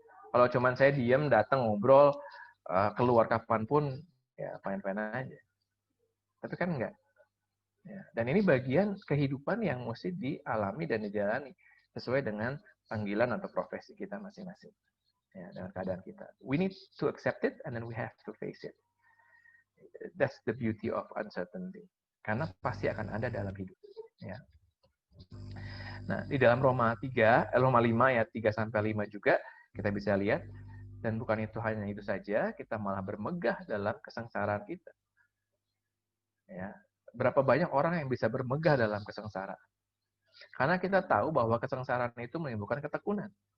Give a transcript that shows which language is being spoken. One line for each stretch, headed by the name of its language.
Indonesian: Kalau cuman saya diam, datang ngobrol, keluar kapanpun ya fine-fine aja. Tapi kan enggak. Ya, dan ini bagian kehidupan yang mesti dialami dan dijalani sesuai dengan panggilan atau profesi kita masing-masing. Ya, dengan keadaan kita.
English: We need to accept it and then we have to face it. That's the beauty of uncertainty.
Indonesian: Karena pasti akan ada dalam hidup. Ya. Nah, di dalam Roma 5 ayat 3-5 juga kita bisa lihat, dan bukan itu hanya itu saja, kita malah bermegah dalam kesengsaraan kita. Ya. Berapa banyak orang yang bisa bermegah dalam kesengsaraan? Karena kita tahu bahwa kesengsaraan itu menimbulkan ketekunan.